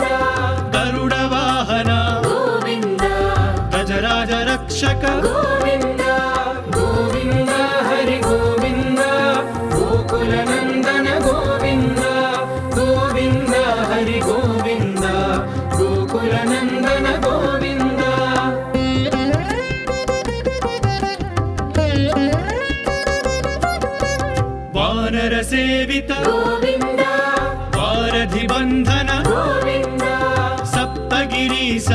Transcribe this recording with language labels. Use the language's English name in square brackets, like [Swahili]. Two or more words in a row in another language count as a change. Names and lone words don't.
[Kannada] ಗರುಡ ವಾಹನ ಗೋವಿಂದ ಗಜರಾಜ ರಕ್ಷಕ ಗೋವಿಂದ ಗೋವಿಂದ ಹರಿ ಗೋವಿಂದ ಗೋಕುಲ ನಂದನ ಗೋವಿಂದ ಗೋವಿಂದ ಹರಿ ಗೋವಿಂದ ಗೋಕುಲ [Telugu] గోకులనందన గోవింద వానర సేవిత గోవింద వారధి బంధన గోవింద సప్తగిరీశ